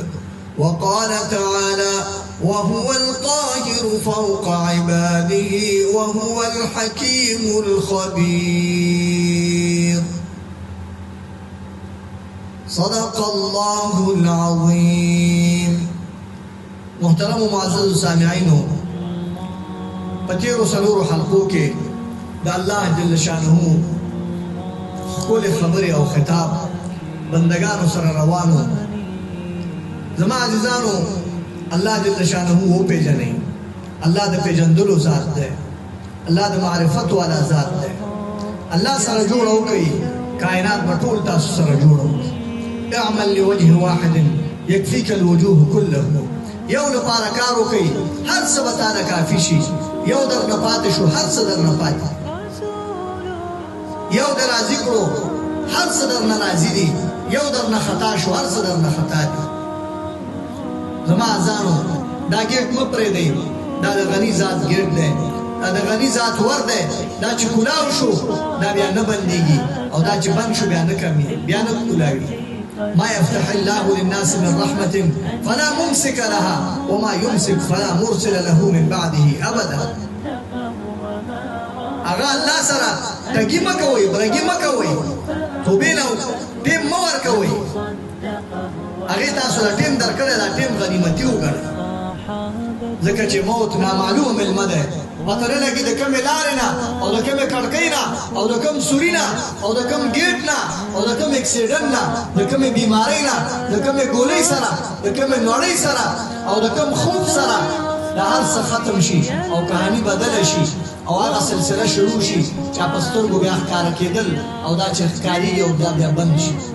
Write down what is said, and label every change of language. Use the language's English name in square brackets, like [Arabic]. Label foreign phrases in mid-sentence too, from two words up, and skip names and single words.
[Arabic] وقال تعالى وهو القاهر فوق عباده وهو الحكيم الخبير. صدق الله العظيم. [Pashto] محترم معزز سامعینو، پتیرو سلورو حلقو کې د الله [Arabic] جل شانه [Pashto] خپل خبرې او خطاب بندگانو سره روانو. زما عزیزانو، الله [Arabic] جل شانه [Pashto] و پیژنئ. الله د پیژندلو ذات دی، الله د معرفت والا ذات دی. الله سره جوړ وکړئ، کائنات به ټول تاسو سره جوړ وکړي. [Arabic] اعمل لوجه واحد يكفيك الوجوه كله. [Pashto] یو لپاره کار وکړئ، هر څه به تاله کافي شي. یو درنه پاتې شو، هر څه درنه پاتې. یو در راضي کړو، هر څه درنه راضي دي. یو درنه خطا شو، هر څه درنه خطا دي. زما ځانو، دا ګیټ مه پرېږدئ. دا د غني ذات ګیټ دی، دا د غني ذات ور دی. دا چې کولاو شو، دا بیا نه بندېږي، او دا چې بند شو بیا نه کمېږي، بیا نه کولاوي. [Arabic] ما يفتح الله للناس من رحمة فلا ممسك لها وما يمسك فلا مرسل له من بعده أبدا. [Pashto] اغا الله سره تګي مکوئ، برګي مکوئ، توبې له ټیم مه ورکوئ. هغې تاسو له ټیم درکړی، دا ټیم غنیمتي وګڼئ، ځکه چې موت نامعلوم مېلمه دی. پته نه لګي د کومې لارې نه، او د کومې کړکۍ نه، او د کوم سوري نه، او د کوم ګیټ نه، او د کوم اکسیډنټ نه، د کومې بیمارۍ نه، د کومې ګولۍ سره، د کومې نړۍ سره، او د کوم خوب سره دا هر څه ختم شي او کهاني بدله شي، او هغه سلسله شروع شي چې په سترګو بیا ښکاره کېدل، او دا چې ښکارېږي او بیا بند شي.